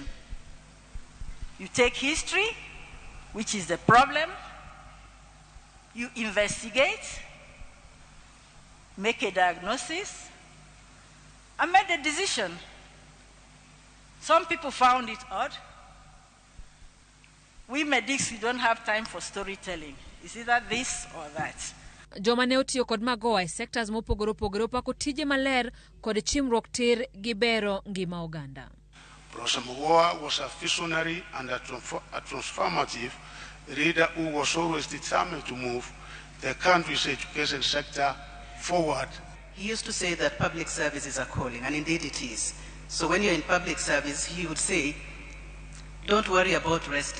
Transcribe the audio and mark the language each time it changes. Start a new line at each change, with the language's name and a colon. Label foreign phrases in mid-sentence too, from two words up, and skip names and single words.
English: You take history, which is the problem, you investigate, make a diagnosis, and make the decision. Some people found it odd. We medics, we don't have time for storytelling. Is either this or that.
Luo (Kenya and Tanzania): Joma ne otiyo kod Magoha e sectors mopogore opako tije maler kod chimruok tir gi bero ngima oganda.
English: Professor Magoha was a visionary and a transformative leader who was always determined to move the country's education sector forward. He used to say that public service is a calling, and indeed it is. So when you're in public service, he would say, don't worry about resting.